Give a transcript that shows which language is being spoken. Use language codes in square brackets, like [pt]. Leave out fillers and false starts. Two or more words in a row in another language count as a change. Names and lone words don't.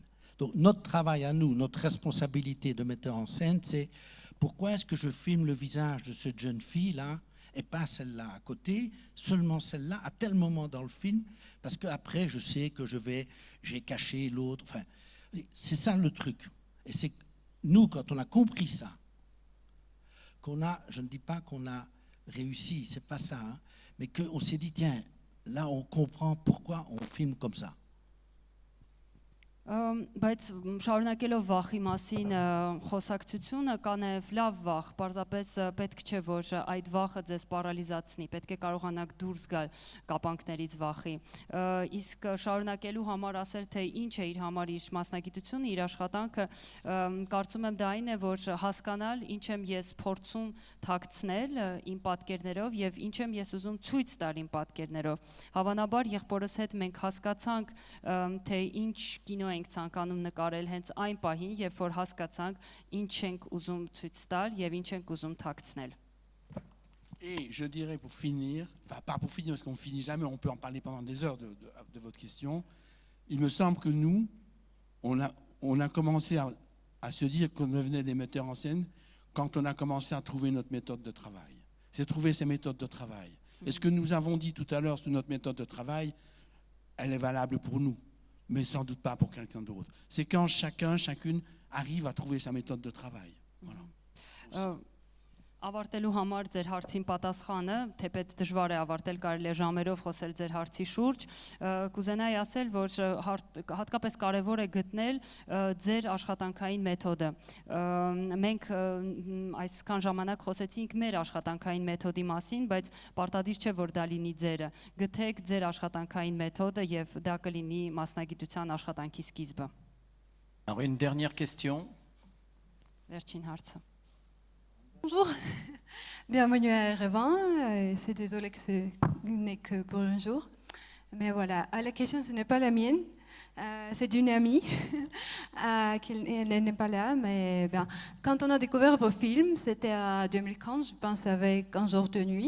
[fr] Donc notre travail à nous, notre responsabilité de metteur en scène, c'est pourquoi est-ce que je filme le visage de cette jeune fille-là et pas celle-là à côté, seulement celle-là à tel moment dans le film, parce qu'après je sais que j'ai caché l'autre. Enfin, c'est ça le truc. Et c'est nous, quand on a compris ça, je ne dis pas qu'on a réussi, c'est pas ça, hein, mais qu'on s'est dit, tiens, là on comprend pourquoi on filme comme ça. [hy] Բայց շարունակելով վախի մասին խոսակցությունը կա նաև լավ վախ, պարզապես պետք չէ, որ այդ վախը ձեզ պարալիզացնի, պետք է կարողանաք դուրս գալ կապանքներից վախի, իսկ շարունակելու համար ասել, թե ինչ է իր համար իր մասնագիտությունը, իր աշխատանքը, կարծում եմ դա այն է, որ հասկանալ ինչ եմ ես փորձում թաքցնել իմ պատկերներով եւ ինչ եմ ես ուզում ցույց տալ իմ պատկերներով, հավանաբար եղբորս հետ մենք հասկացանք, թե ինչ կինո ենք ցանկանում նկարել հենց այն պահին, երբ որ հասկացանք ինչ ենք ուզում ցույց տալ եւ ինչ ենք ուզում թաքցնել։ [fr] Et je dirais pour finir, enfin pas pour finir parce qu'on ne finit jamais, on peut en parler pendant des heures de votre question, il me semble que nous, on a commencé à se dire qu'on devenait des metteurs en scène quand on a commencé à trouver notre méthode de travail. C'est trouver ces méthodes de travail. Et ce que nous avons dit tout à l'heure sur notre méthode de travail, elle est valable pour nous, mais sans doute pas pour quelqu'un d'autre. C'est quand chacune arrive à trouver sa méthode de travail. Voilà. [hy] Ավարտելու համար ձեր հարցին պատասխանը, թեպետ դժվար է ավարտել, կարելի է ժամերով խոսել ձեր հարցի շուրջ, կուզենայի ասել, որ հատկապես կարևոր է գտնել ձեր աշխատանքային մեթոդը։ Մենք այսքան ժամանակ խոսեցինք մեր աշխատանքային մեթոդի մասին, բայց պարտադիր չէ, որ դա լինի ձերը։ Գտեք ձեր աշխատանքային մեթոդը եւ դա կլինի մասնագիտության աշխատանքի սկիզբը։ [fr] Alors une dernière question. [hy] Վերջին հարցը։ [fr] Bonjour, bienvenue à Erevan. C'est désolé que ce n'est que pour un jour. Mais voilà, la question, ce n'est pas la mienne. C'est d'une amie qui n'est pas là. Mais bien, quand on a découvert vos films, c'était en 2015, je pense, avec Un jour de nuit.